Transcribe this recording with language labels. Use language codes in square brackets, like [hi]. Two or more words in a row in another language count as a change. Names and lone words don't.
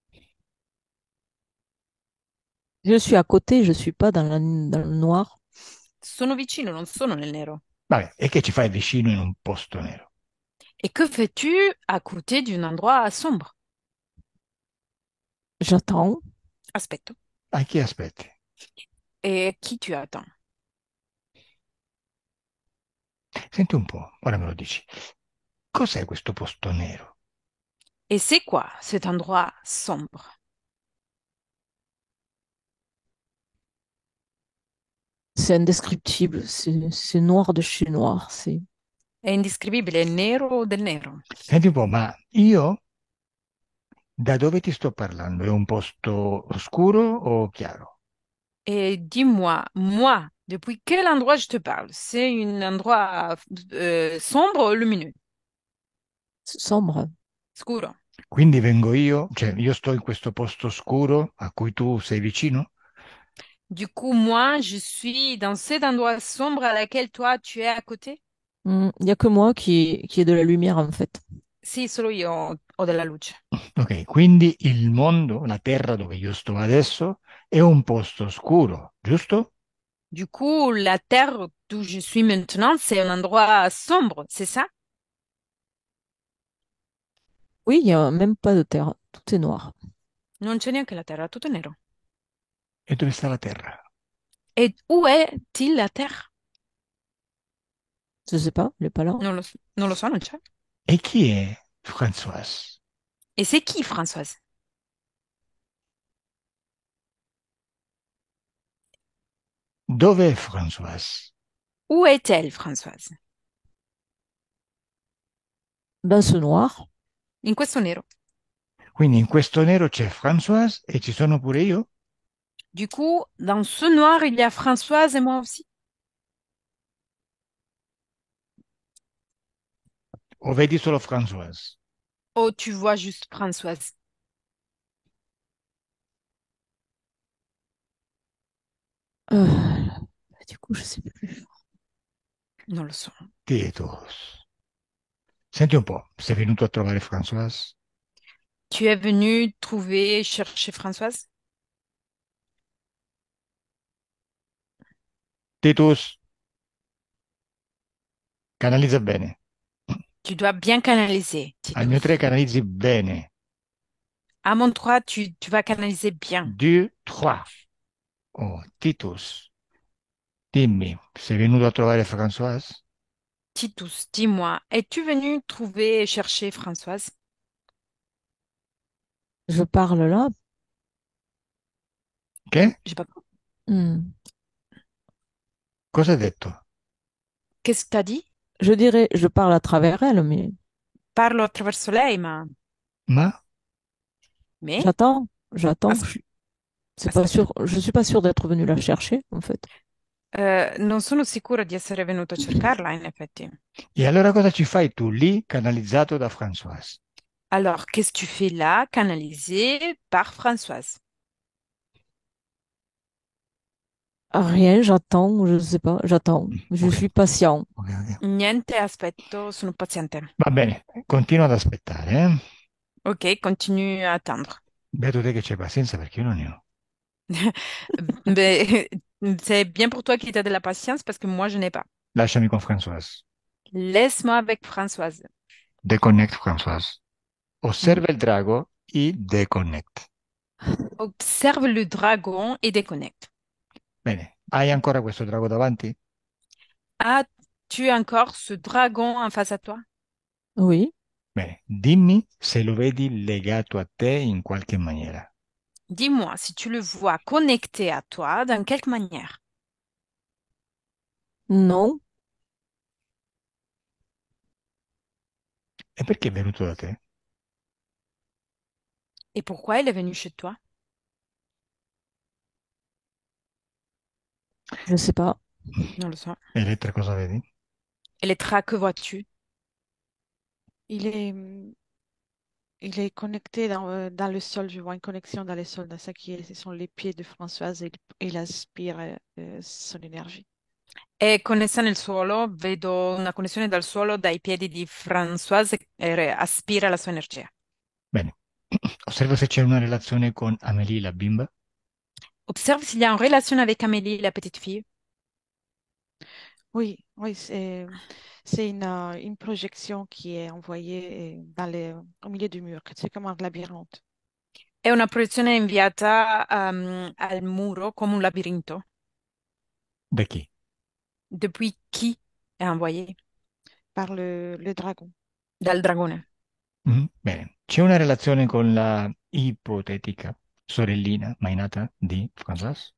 [fr] Je suis à côté, je suis pas dans le noir. [it] Sono vicino, non sono nel nero. Vabbè, e che ci fai vicino in un posto nero? [fr] Et que fais-tu à côté d'un endroit sombre? J'attends. [it] Aspetto. A chi aspetti? [fr] Et qui tu attends? [it] Senti un po', ora me lo dici. Cos'è questo posto nero? [fr] Et c'est quoi cet endroit sombre? C'est indescriptible. C'est noir de chez noir. C'est. [it] È indescrivibile, è nero del nero. Senti un po', ma io da dove ti sto parlando? È un posto oscuro o chiaro? [fr] Et dis-moi, moi, depuis quel endroit je te parle? C'est un endroit sombre ou lumineux? Sombre. [it] Scuro. Quindi vengo io, cioè io sto in questo posto oscuro a cui tu sei vicino? [fr] Du coup, moi, je suis dans cet endroit sombre à laquelle toi, tu es à côté? Il n'y a que moi qui ai de la lumière, en fait. [it] Sì, solo io ho della luce. Ok, quindi il mondo, la terra dove io sto adesso, è un posto oscuro, giusto? [fr] Du coup, la terre d'où je suis maintenant, c'est un endroit sombre, c'est ça? Oui, il n'y a même pas de terre. Tout est noir. [it] Non c'è neanche la terra, tutto è nero. E dove sta la terra? [fr] Et où est-il la terre? Je sais pas, il n'est pas là. [it] Non lo so, non c'è. E chi è Françoise? [fr] Et c'est qui, Françoise? [it] Dov'è Françoise? [fr] Où est-elle, Françoise? Dans ce noir, [it] In questo nero. Quindi in questo nero c'è Françoise e ci sono pure io? [fr] Du coup, dans ce noir, il y a Françoise et moi aussi. [it] O vedi solo Françoise? [fr] Oh, tu vois juste Françoise. du coup, je sais plus. [it] Non lo so. Titus. Senti un po', sei venuto a trovare Françoise? [fr] Tu es venu trouver, chercher Françoise? [it] Titus, canalizza bene. [fr] Tu dois bien canaliser, [it] Al mio Titus. 3 canalizzi bene. [fr] À mon 3, tu vas canaliser bien. [it] 2, 3. Oh, Titus, dimmi, sei venuto a trovare Françoise? [fr] Titus, dis-moi, es-tu venu trouver, chercher Françoise? Je parle là. [it] Che? [fr] J'ai pas compris. Hmm. [it] Cosa hai detto? [fr] Qu'est-ce que tu as dit? Je dirais, je parle à travers elle, mais [it] Parlo attraverso lei, ma... Ma? [fr] Mais? j'attends. As- C'est pas [it] Aspetta. [fr] sûr. Je suis pas sûre d'être venue la chercher, en fait. [it] Non sono sicura di essere venuto a cercarla, in effetti. E allora cosa ci fai tu lì, canalizzato da Françoise? [fr] Alors, qu'est-ce que tu fais là, canalisé par Françoise? Rien, j'attends, je sais pas, j'attends. Je [it] Ok, [fr] suis patient. [it] ok, ok. Niente, aspetto, sono paziente. Va bene, continua ad aspettare, eh? [fr] Ok, continue à attendre. [it] Beato te che c'hai pazienza perché io non ne ho. [fr] Mais c'est bien pour toi qui as de la patience parce que moi, je n'ai pas. [it] Lasciami con Françoise. [fr] Laisse-moi avec Françoise. [it] Deconnect Françoise. Mm. Osserva il drago e deconnect. [fr] Observe le dragon et déconnecte. [it] Bene, hai ancora questo drago davanti? [fr] As-tu encore ce dragon en face à toi? Oui. [it] Bene, dimmi se lo vedi legato a te in qualche maniera. [fr] Dis-moi si tu le vois connecté à toi, dans quelque manière. Non, [it] E perché è venuto da te? [fr] Et pourquoi il est venu chez toi? je sais pas. [it] Non le so. Elettra, cosa vedi? [fr] Elettra, que vois-tu? Il est, il est connecté dans le sol. Je vois une connexion dans le sol. Dans ça qui est, ce sont les pieds de Françoise et il aspire son énergie. [it] È connessa nel suolo, vedo una connessione dal suolo dai piedi di Françoise e aspira la sua energia. Bene, osserva se c'è una relazione con Amélie, la bimba. [fr] Observe s'il y a une relation avec Amélie, la petite fille. Oui, oui, c'est une projection qui est envoyée au milieu du mur. C'est comme un labyrinthe. [it] È una proiezione inviata al muro come un labirinto. Da chi? [fr] Depuis qui è envoyé? Par le dragon. [it] Dal dragone. Bene, c'è una relazione con la ipotetica sorellina mai nata di Françoise?